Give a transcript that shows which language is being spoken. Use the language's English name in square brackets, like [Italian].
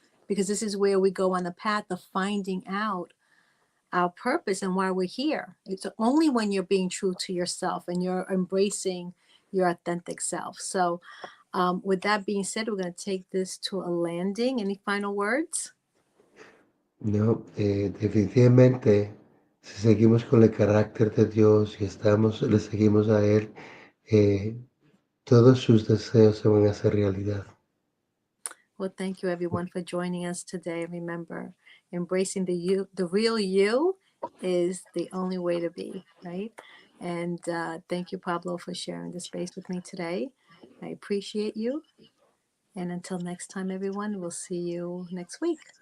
[English] Because this is where we go on the path of finding out our purpose and why we're here. It's only when you're being true to yourself and you're embracing your authentic self. So, with that being said, we're going to take this to a landing. Any final words? [Spanish] No, definitivamente, si seguimos con el carácter de Dios y le seguimos a Él, eh, todos sus deseos se van a hacer realidad. [English] Well, thank you everyone for joining us today. Remember, embracing the real you is the only way to be, right? And thank you, Pablo, for sharing the space with me today. I appreciate you. And until next time, everyone, we'll see you next week.